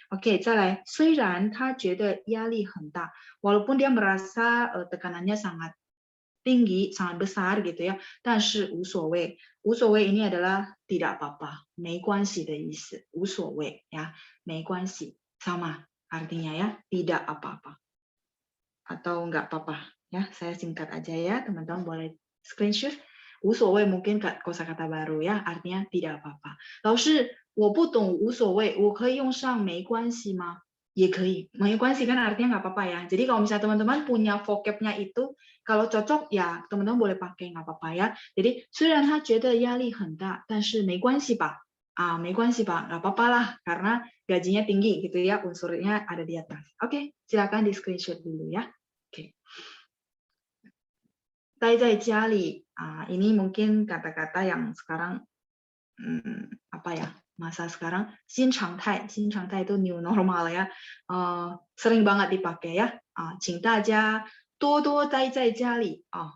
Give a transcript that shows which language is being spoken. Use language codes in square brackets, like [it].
[id] Oke, 再来， [zh] 虽然他觉得压力很大, [id] walaupun dia merasa tekanannya sangat tinggi, sangat besar gitu ya, [zh] 但是无所谓， [id] 无所谓 ini adalah tidak apa-apa, 没关系的意思，无所谓ya, 没关系 sama artinya ya, tidak apa-apa atau enggak apa-apa ya, saya singkat aja ya, teman-teman boleh screenshot. 无所谓 mungkin kosakata baru ya, artinya tidak apa-apa. [zh] 老师，我不懂无所谓，我可以用上没关系吗？也可以， [id] 没关系kan artinya nggak apa-apa ya. Jadi kalau misalnya teman-teman punya vocabnya itu, kalau cocok ya teman-teman boleh pakai nggak apa-apa ya. [zh] Jadi 虽然他觉得压力很大，但是没关系吧？没关系吧， [id] nggak apa-apa lah karena gajinya tinggi gitu ya, unsurnya ada di atas. Oke, silakan di screenshot dulu ya. Oke. 待在家里 ini mungkin kata-kata yang sekarang apa ya masa sekarang 新常态 itu new normal ya sering banget dipakai ya [zh] 请大家多多待在家里